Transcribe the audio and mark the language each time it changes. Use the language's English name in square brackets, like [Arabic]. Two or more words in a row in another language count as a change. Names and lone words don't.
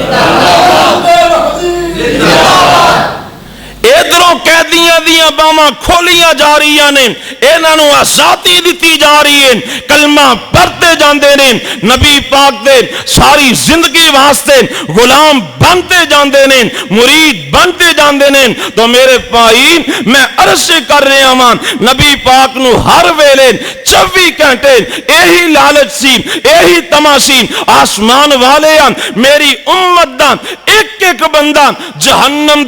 [Punjabi] ادھروں قیدیاں دیاں باواں کھولیاں جا رہی نے انہاں نوں آزادی دتی جا رہی ہے کلمہ پڑھتے جاندے نے نبی پاک دے ساری زندگی واسطے غلام بنتے جاندے نے مرید بنتے جاندے نے تو میرے بھائی میں عرض کر رہا ہاں نبی پاک نو ہر ویلے 24 گھنٹے یہی لالچ سی یہی تما سی آسمان والے میری امت دا ایک ایک بندہ جہنم